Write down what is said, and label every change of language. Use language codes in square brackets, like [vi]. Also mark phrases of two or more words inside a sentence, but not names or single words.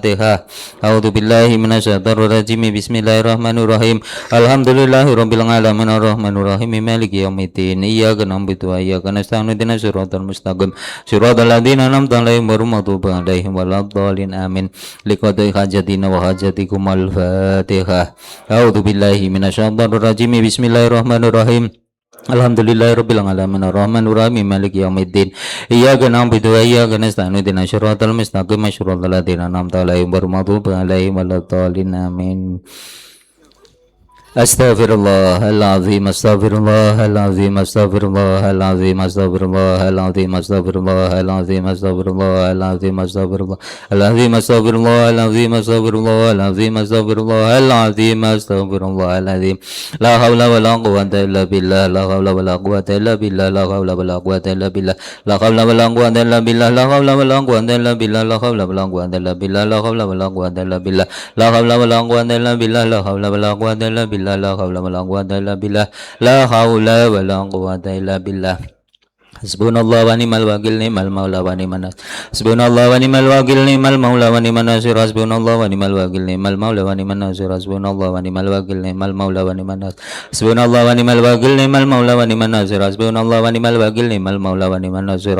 [ar] Al-Fatihah. أعوذ بالله من الشيطان الرجيم. بسم الله الرحمن الرحيم. الحمد لله رب العالمين الرحمن الرحيم مالك يوم الدين. إياك نعبد وإياك نستعين اهدنا الصراط المستقيم. صراط الذين أنعمت عليهم غير المغضوب عليهم ولا الضالين. Amin. لقضاء حاجاتنا وحاجاتكم. Al-Fatihah. أعوذ بالله من الشيطان الرجيم. بسم الله الرحمن الرحيم. الحمد لله رب العالمين الرحمن الرحيم مالك يوم الدين. إياك نعبد وإياك نستعين اهدنا الصراط المستقيم. صراط الذين أنعمت عليهم غير المغضوب عليهم ولا الضالين. Amin. أستغفر الله العظيم، أستغفر الله العظيم، أستغفر الله العظيم، أستغفر الله العظيم، أستغفر الله العظيم، أستغفر الله العظيم، أستغفر الله العظيم، أستغفر الله العظيم، أستغفر الله العظيم، أستغفر الله العظيم، أستغفر الله العظيم. لا حول ولا قوة إلا بالله، لا حول ولا قوة إلا بالله، لا حول ولا قوة إلا بالله، لا حول ولا قوة إلا بالله، لا حول ولا قوة إلا بالله، لا حول ولا قوة إلا بالله، لا حول ولا قوة إلا بالله، لا حول ولا قوة إلا بالله، لا حول ولا قوة إلا بالله. لا حول ولا قوة إلا بالله، لا حول ولا قوة إلا بالله. حسبنا الله ونعم الوكيل، نعم المولى ونعم النصير. حسبنا الله ونعم الوكيل، نعم المولى ونعم النصير. حسبنا الله ونعم الوكيل، نعم المولى ونعم النصير. حسبنا الله ونعم الوكيل، نعم المولى ونعم النصير. حسبنا الله ونعم الوكيل، نعم المولى ونعم النصير. حسبنا الله ونعم الوكيل، نعم المولى ونعم النصير.